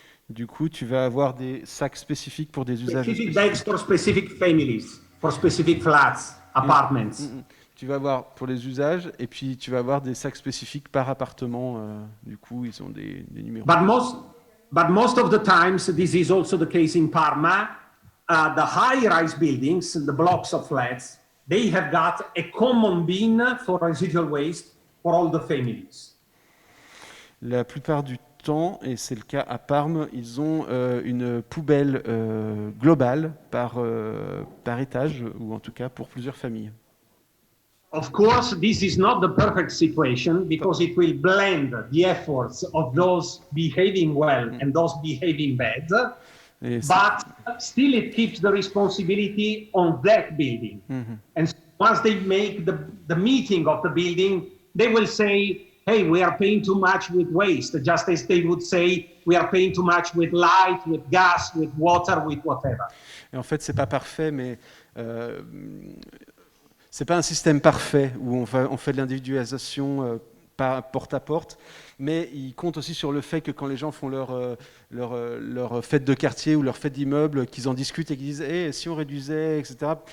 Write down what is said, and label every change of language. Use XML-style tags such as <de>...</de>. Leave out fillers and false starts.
<fr>Du coup, tu vas avoir des sacs spécifiques pour des usages</fr> <en>Specific</en> <fr>spécifiques.</fr> <en>bags for specific families, for specific flats, apartments.</en> <fr>Tu vas avoir pour les usages, et puis tu vas avoir des sacs spécifiques par appartement. Du coup, ils ont des numéros.</fr> <en>But most of the times, this is also the case in Parma. The high-rise buildings, the blocks of flats, they have got a common bin for residual waste for all the families.</en> <fr>La plupart du temps, et c'est le cas à Parme, ils ont une poubelle globale par étage, ou en tout cas pour plusieurs familles.</fr> <en>Of course, this is not the perfect situation because it will blend the efforts of those behaving well and those behaving bad, but still it keeps the responsibility on that building. And once they make the meeting of the building, they will say, hey, we are paying too much with waste, just as they would say, we are paying too much with light, with gas, with water, with whatever.</en> <fr>Et en fait, c'est pas parfait, mais c'est pas un système parfait où on fait de l'individualisation pas porte à porte, mais il compte aussi sur le fait que quand les gens font leur fête de quartier ou leur fête d'immeuble, qu'ils en discutent et qu'ils disent hey, si on réduisait, etc.</fr>